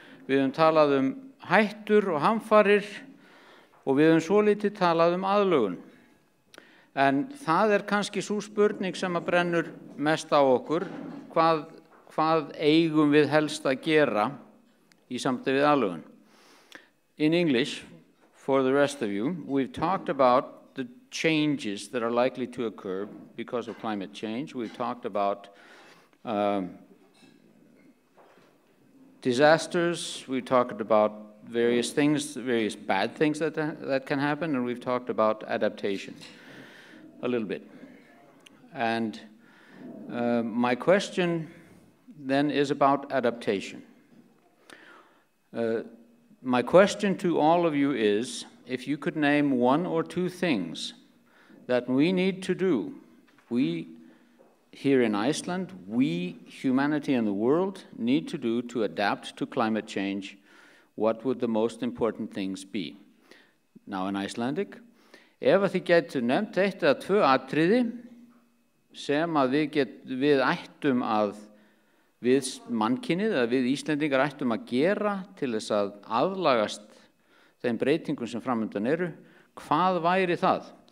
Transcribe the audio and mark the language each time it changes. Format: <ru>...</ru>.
<is>Við höfum talað hættur og hamfarir og við höfum svolítið talað aðlögun. En það er kannski sú spurning sem að brennur mest á okkur, hvað eigum við helst að gera í sambandi við aðlögun.</is> <en>In English, for the rest of you, we've talked about the changes that are likely to occur because of climate change. We've talked about disasters. We've talked about various things, various bad things that can happen, and we've talked about adaptation a little bit. And my question then is about adaptation. My question to all of you is, if you could name one or two things that we need to do, we here in Iceland, we, humanity and the world, need to do to adapt to climate change, what would the most important things be? Now in Icelandic,</en> <is>ef að þið getur nefnt eitt eða tvö atriði sem að við ættum við mannkynið eða við Íslendingar ættum að gera til þess að aðlagast þeim breytingum sem framundan eru, hvað væri það?</is>